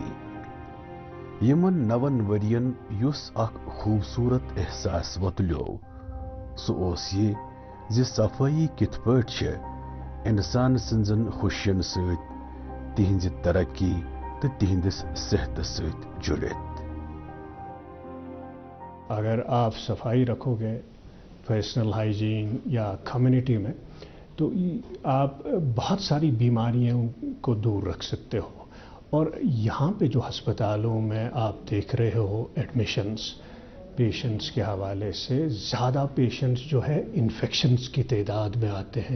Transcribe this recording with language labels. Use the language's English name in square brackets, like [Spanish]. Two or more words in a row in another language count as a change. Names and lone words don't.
[Kashmiri] یمن 9 ورین یس اخ خوبصورت احساس وتلیو سہ اوس یہ زِ صفائی کت پٲٹھۍ چھ انسان سنزن خوشین سۭتۍ تہنز ترقی تو تہندس صحت سۭتۍ جڑت. [Urdu] اگر آپ صفائی رکھو گے [English] personal hygiene [Urdu] یا کمیونٹی میں تو آپ بہت ساری بیماریوں کو دور رکھ سکتے ہو. اور یہاں پہ جو ہسپتالوں میں آپ دیکھ رہے ہو [English] admissions patients [Urdu] کے حوالے سے، زیادہ پیشنٹس جو ہے انفیکشنز کی تعداد میں آتے ہیں.